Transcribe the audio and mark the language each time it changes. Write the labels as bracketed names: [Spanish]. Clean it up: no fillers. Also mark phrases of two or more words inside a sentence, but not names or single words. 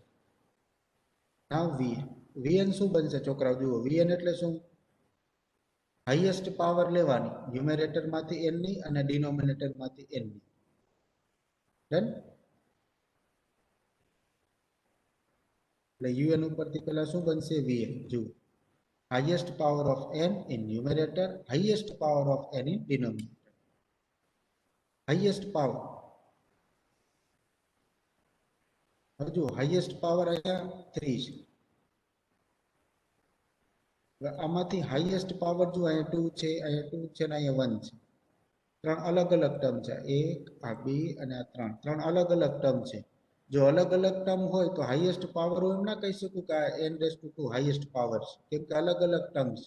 [Gujarati] નાઉ vn. vn શું બનશે છોકરાઓ? જુઓ vn એટલે શું? [English] highest power [Gujarati] લેવાની ન્યુમેરેટરમાંથી n ની અને ડિનોમિનેટરમાંથી n ની. ડન? એટલે un ઉપરથી પહેલા શું બનશે? vn. [English] જુઓ highest power of n in numerator, highest power of n in denominator. highest power. [Gujarati] હવે જુઓ [English] highest power [Gujarati] અહીંયા 3 છે. આમાંથી [English] highest power [Gujarati] જો અહીંયા 2 છે, અહીંયા 2 છે અને અહીંયા 1 છે. ત્રણ અલગ અલગ ટર્મ છે, 1 આ 2 અને આ 3. ત્રણ અલગ અલગ ટર્મ છે. જો અલગ અલગ ટર્મ હોય તો [English] highest power [Gujarati] હું એમ ના કહી શકું કે આ n⁻² [English] highest power [Gujarati] છે, કેમ કે અલગ અલગ ટર્મ છે.